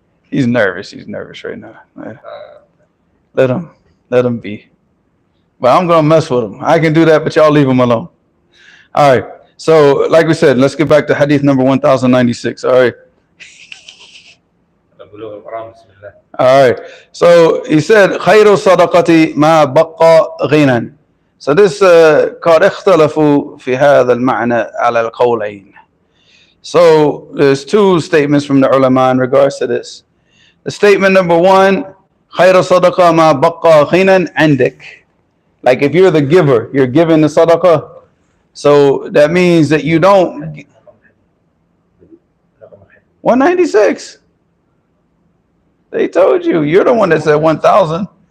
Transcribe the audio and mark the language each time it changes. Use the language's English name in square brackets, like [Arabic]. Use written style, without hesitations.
[English] He's nervous right now. Let him be. But I'm going to mess with him. I can do that, but y'all leave him alone. All right. So, like we said, let's get back to hadith number 1096. All right. All right. So, he said, [Arabic] خَيْرُ الصَّدَقَةِ مَا بَقَّى غِنًا. [English] So, this [Arabic] قد اختلفوا في هذا المعنى على القولين. [English] So, there's two statements from the ulama in regards to this. The statement number one, [Arabic] خَيْرُ الصَّدَقَةِ مَا بَقَّى غِنًا عندك. [English] Like if you're the giver, you're giving the sadaqah. So that means that you don't. 196. They told you. You're the one that said 1,000.